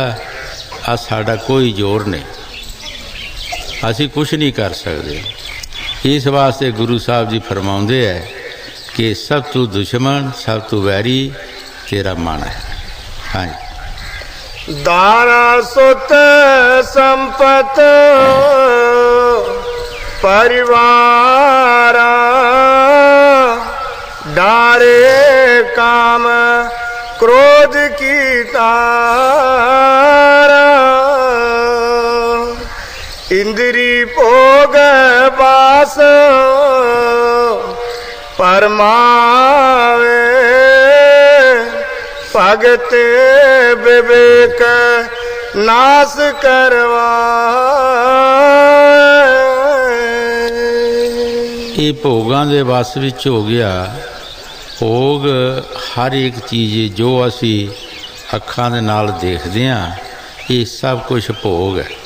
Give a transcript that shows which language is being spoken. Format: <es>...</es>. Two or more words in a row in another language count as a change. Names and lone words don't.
<pa>ਆ ਸਾਡਾ ਕੋਈ ਜ਼ੋਰ ਨਹੀਂ, ਅਸੀਂ ਕੁਛ ਨਹੀਂ ਕਰ ਸਕਦੇ। ਇਸ ਵਾਸਤੇ ਗੁਰੂ ਸਾਹਿਬ ਜੀ ਫਰਮਾਉਂਦੇ ਹੈ ਕਿ ਸਭ ਤੋਂ ਦੁਸ਼ਮਣ, ਸਭ ਤੋਂ ਵੈਰੀ ਤੇਰਾ ਮਨ ਹੈ। ਹਾਂਜੀ। ਦਾਰਾ ਸੁਤ ਸੰਪਤ परिवारा ਡਾਰੇ ਕਾਮ ਕ੍ਰੋਧ ਕੀ ਤਾਰਾ ਇੰਦ੍ਰੀ ਭੋਗ ਬਾਸ ਪਰਮਾਵੇ ਭਗਤ ਵਿਵੇਕ ਨਾਸ਼ ਕਰਵਾ। ਇਹ ਭੋਗਾਂ ਦੇ ਵਸ ਵਿੱਚ ਹੋ ਗਿਆ। ਭੋਗ ਹਰ ਇੱਕ ਚੀਜ਼ ਜੋ ਅਸੀਂ ਅੱਖਾਂ ਦੇ ਨਾਲ ਦੇਖਦੇ ਹਾਂ, ਇਹ ਸਭ ਕੁਛ ਭੋਗ ਹੈ।</pa>